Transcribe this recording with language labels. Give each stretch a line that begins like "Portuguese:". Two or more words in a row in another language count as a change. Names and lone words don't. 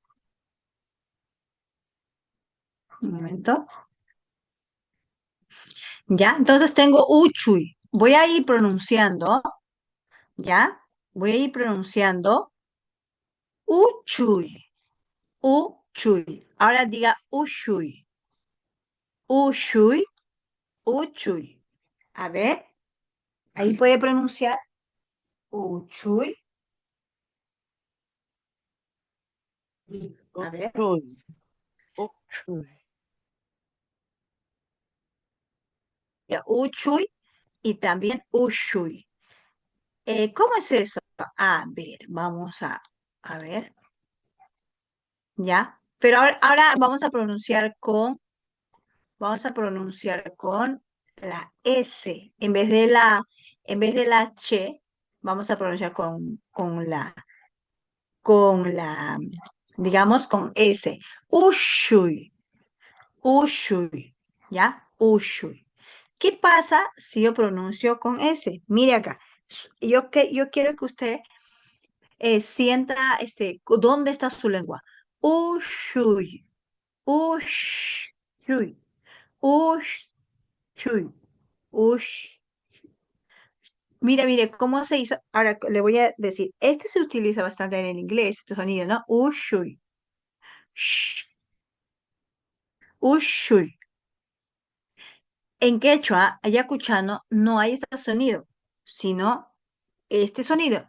Spanish: Un momento. Ya, entonces tengo uchuy. Voy a ir pronunciando, ¿ya? Voy a ir pronunciando
Quechua: uchuy, uchuy.
Spanish: Ahora diga
Quechua: ushuy, ushuy, uchuy.
Spanish: A ver, ahí puede pronunciar uchuy. A ver,
Quechua: Uchuy, uchuy.
Spanish: ya, uchuy y también ushuy. ¿Cómo es eso? A ver, a ver, ¿ya? Pero ahora vamos a pronunciar con la S, en vez de la che, Vamos a pronunciar con la, digamos, con S.
Quechua: Ushui, ushui, ¿ya? Ushui.
Spanish: ¿Qué pasa si yo pronuncio con S? Mire acá. Yo quiero que usted sienta dónde está su lengua.
Quechua: Ushui, ushui, ushui, ush.
Spanish: Mira, mire, ¿cómo se hizo? Ahora le voy a decir, este se utiliza bastante en el inglés, este sonido, ¿no?
Quechua: Ushui, sh, ushui.
Spanish: En quechua, ayacuchano, no hay este sonido, sino este sonido.